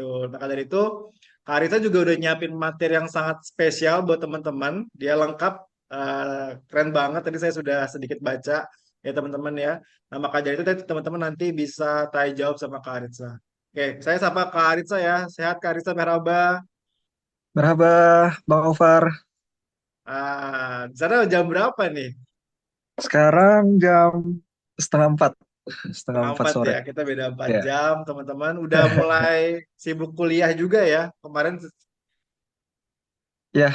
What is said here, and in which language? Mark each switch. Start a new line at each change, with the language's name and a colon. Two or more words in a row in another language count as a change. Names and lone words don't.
Indonesian: Maka dari itu, Kak Aritza juga udah nyiapin materi yang sangat spesial buat teman-teman. Dia lengkap, keren banget. Tadi saya sudah sedikit baca ya teman-teman ya. Nah, maka dari itu teman-teman nanti bisa tanya jawab sama Kak Aritza. Oke, saya sapa Kak Aritza ya. Sehat Kak Aritza, merhaba. Merhaba, Bang Over. Di sana jam berapa nih? Sekarang jam setengah empat, setengah Setengah empat empat sore. ya, kita beda 4 jam, Ya, teman-teman. Udah mulai sibuk kuliah juga ya. Kemarin ya.